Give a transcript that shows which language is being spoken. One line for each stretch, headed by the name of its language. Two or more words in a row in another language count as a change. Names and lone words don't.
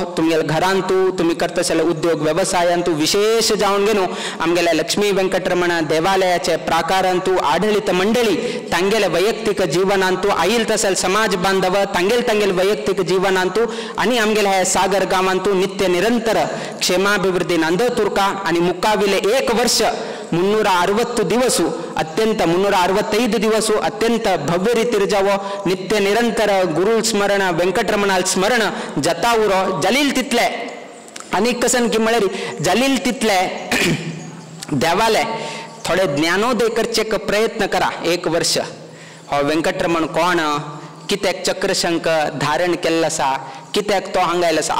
Konkani: तुमगेल्या घरांतू तुम्ही करता आसले उद्योग व्यवसायांतू विशेष जावन गेनू आमगेल्या लक्ष्मी व्यंकटरमण देवालयाचे प्राकारांतू आढळित मंडळी तांगेले वैयक्तिक जीवनांतू आईल तसल समाज बांधव तांगेल वैयक्तिक जीवनांतू आणि आमगेल्या ह्या सागर गावांतू नित्य निरंतर क्षेमाभिवृद्धी नांदतुर्का आणि मुक्काविले 1 वर्ष 360 दिवसू अत्यंत 365 दिवसू अत्यंत भव्य रीतीर जावो. नित्य निरंतर गुरु स्मरण व्यंकटरमणाल स्मरण जता उरो जलील तितले आणि कसन की म्हळ्यार जलील तितले देवाले थोडे ज्ञानोदय करचे प्रयत्न करा. 1 वर्ष हो व्यंकटरमण कोण, कित्याक चक्रशंक धारण केल्लो आसा, कित्याक तो हांगायलो आसा.